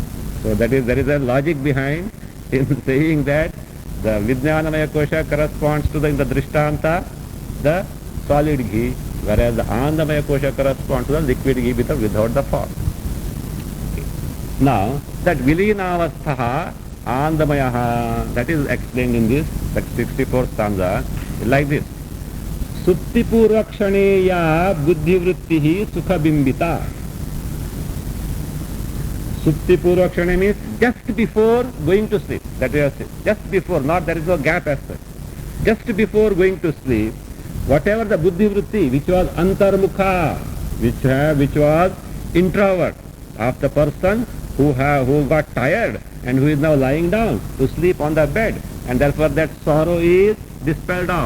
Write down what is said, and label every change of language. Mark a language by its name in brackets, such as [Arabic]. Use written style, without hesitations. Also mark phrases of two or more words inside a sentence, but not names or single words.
[English] So there is a logic behind in saying that the [Sanskrit] Vijnanamaya Kosha [English] corresponds to in the Drishtanta, the solid ghee, whereas the [Sanskrit] Anandamaya Kosha [English] corresponds to the liquid ghee without the form. Okay. Now, that [Sanskrit] Vilinavasthaha Anandamayaha, [English] that is explained in this 64th stanza, like this. [Sanskrit] Suptipurvakshaneya buddhivrittihi sukhabimbita. [English] Suptipurvakshane means just before going to sleep. That we have said. Just before, not there is no gap as such. Just before going to sleep, whatever the buddhivritti, which was antarmukha, which was introvert of the person who got tired and who is now lying down to sleep on the bed, and therefore that sorrow is dispelled off.